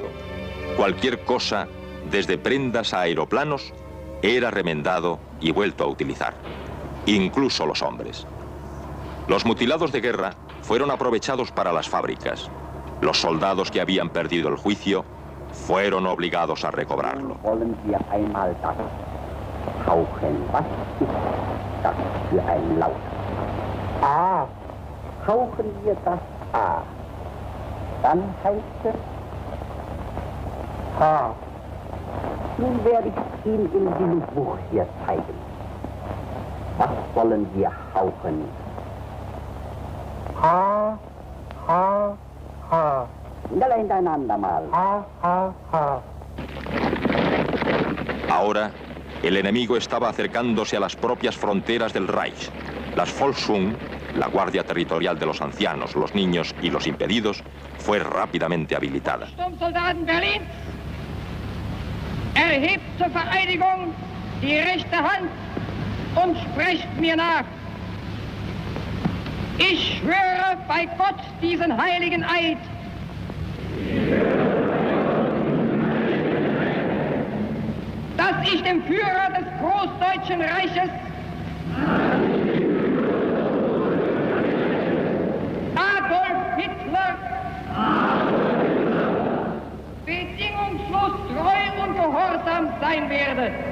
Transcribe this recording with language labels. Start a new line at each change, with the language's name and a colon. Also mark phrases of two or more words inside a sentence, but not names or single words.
Spanish: Cualquier cosa, desde prendas a aeroplanos, era remendado y vuelto a utilizar. Incluso los hombres. Los mutilados de guerra fueron aprovechados para las fábricas. Los soldados que habían perdido el juicio fueron obligados a recobrarlo.
German: Hauchen wir das A, dann heißt es H. Nun werde ich Ihnen in diesem Buch hier zeigen. Was wollen wir hauchen? H, H, H. Schneller hintereinander mal. H, H, H.
Spanish: Ahora, el enemigo estaba acercándose a las propias fronteras del Reich. Las Volksschule, la Guardia Territorial de los ancianos, los niños y los impedidos, fue rápidamente habilitada.
German: Sturmsoldaten Berlins, erhebt zur Vereidigung die rechte Hand und sprecht mir nach. Ich schwöre bei Gott diesen heiligen Eid. Dass ich dem Führer des Großdeutschen Reiches Adolf Hitler bedingungslos treu und gehorsam sein werde.